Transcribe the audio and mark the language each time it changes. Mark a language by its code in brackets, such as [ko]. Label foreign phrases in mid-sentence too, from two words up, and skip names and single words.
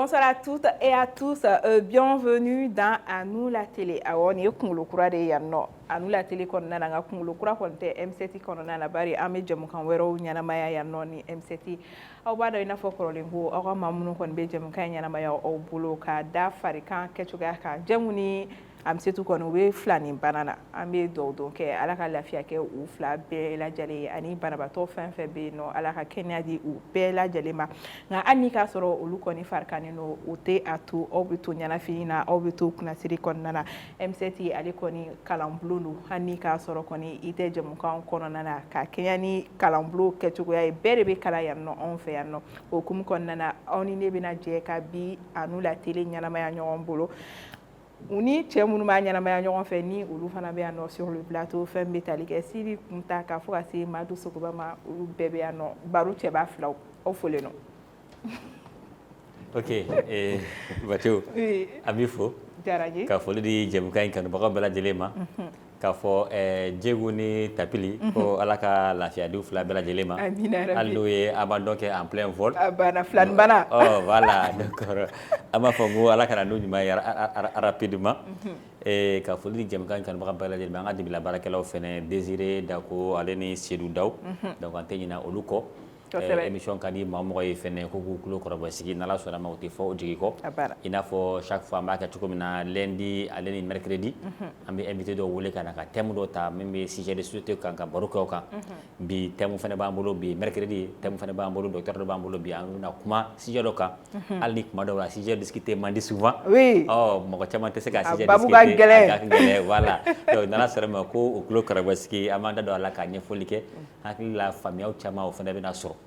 [fr] à toutes et à tous, bienvenue dans À nous la télé. [bm] Awɔ nin ye kunkolo kura de ye yan nɔ. À nous la télé kɔnɔna na nka kunkolo kura kɔni tɛ M7 kɔnɔna na bari an bɛ jɛmukan wɛrɛw ɲɛnamaya yan nɔ ni M7. Aw b'a dɔn i n'a fɔ kɔrɔlen ko aw ka maa minnu kɔni bɛ jɛmukan in ɲɛnamaya aw bolo ka da farikan kɛcogoya kan. Jɛmu ni M7 kɔni u bɛ fila nin bana na. An bɛ dugawu don kɛ Ala ka lafiya kɛ u fila bɛɛ lajɛlen ye ani banabaatɔ fɛn fɛn bɛ yen nɔ Ala ka kɛnɛya di u bɛɛ lajɛlen ma. Nka hali ni k'a sɔrɔ olu kɔni farikannen don o tɛ a to aw bɛ to ɲɛnafin na aw bɛ to kunnasiri kɔnɔna na. M7 ale kɔni kalanbulon don hali ni k'a sɔrɔ kɔni i tɛ jɛmukan kɔnɔna na ka kɛɲɛ ni kalanbulon kɛcogoya ye bɛɛ de bɛ kalan yan nɔ anw fɛ yan nɔ. O hukumu kɔnɔna na aw ni ne bɛna jɛ ka bi À nous la télé ɲɛnamaya ɲɔgɔn bolo. U ni cɛ minnu b'a ɲɛnamaya ɲɔgɔn fɛ ni olu fana bɛ yan nɔ [fr] sur le plateau [bm] fɛn bɛ tali kɛ Sidi Kunta ka fɔ ka se Madu Sogoba ma olu bɛɛ bɛ yan nɔ baro cɛba filaw aw folen nɔ. Ok, Bacho, a b'i fo ka foli di jɛmukan in kanubagaw bɛɛ lajɛlen ma k'a fɔ Djegu ni Tapili ko Ala ka lafiya di u fila bɛɛ lajɛlen ma hali n'o ye abandon kɛ [fr] en plein vol [bm] a banna filani bana [fr] voilà d'accord [bm] an b'a fɔ ko Ala kana n'u ɲuman ye rapidement ka foli di jɛmukan in kanubaga bɛɛ lajɛlen ma an ka dibila baarakɛlaw fɛnɛ Désiré Dako ale ni Seydou Daw donc an tɛ ɲinɛ olu kɔ émission ka di maa mɔgɔ ye fɛnɛ ko k'u tulo kɔrɔbɔ sigi n'Ala sɔnna ma o tɛ fɔ o jigi kɔ i n'a fɔ [fr] chaque fois [bm] an b'a kɛ cogo min na lundi ale ni mercredi an bɛ invité dɔw wele ka na ka thème dɔ ta min bɛ [fr] sujet de société [bm] kan ka baro kɛ o kan bi thème fɛnɛ b'an bolo bi [fr] mercredi thème [bm] fɛnɛ b'an bolo docteur dɔ b'an bolo bi an bɛna kuma sujet dɔ kan hali ni kuma dɔw la [fr] sujet discuté [bm] man di souvent mɔgɔ caman tɛ se ka [fr] sujet discuté [bm] a ka gɛlɛn [fr] voilà donc [bm] n'Ala sɔnna ma ko o tulo kɔrɔbɔ sigi an b'an da don a la ka ɲɛfɔli kɛ hakili la faamuyaw caman o fɛnɛ bɛna sɔrɔ.